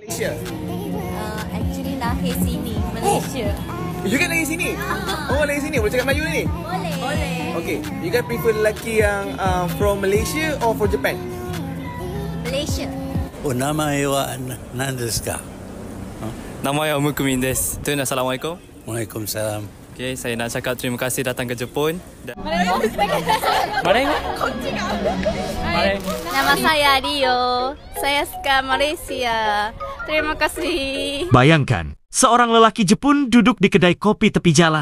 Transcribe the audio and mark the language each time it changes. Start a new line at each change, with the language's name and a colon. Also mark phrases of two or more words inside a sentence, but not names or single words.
Malay: Malaysia? Actually lahir sini, Malaysia. You kan lahir sini? Oh, lahir sini. Boleh cakap Melayu ni? Boleh.
English: Okay. You guys prefer
Malay: lelaki yang
English: from Malaysia or from Japan?
Malay: Malaysia.
Japanese: お名前は何ですか? 名前はムクミンです。というのは、Assalamualaikum.
Arabic: Waalaikumsalam.
Malay: Okay, saya nak cakap terima kasih datang ke Jepun. Mari. Nama saya Rio. Saya suka Malaysia. Terima kasih. Bayangkan, seorang lelaki Jepun duduk di kedai kopi tepi jalan.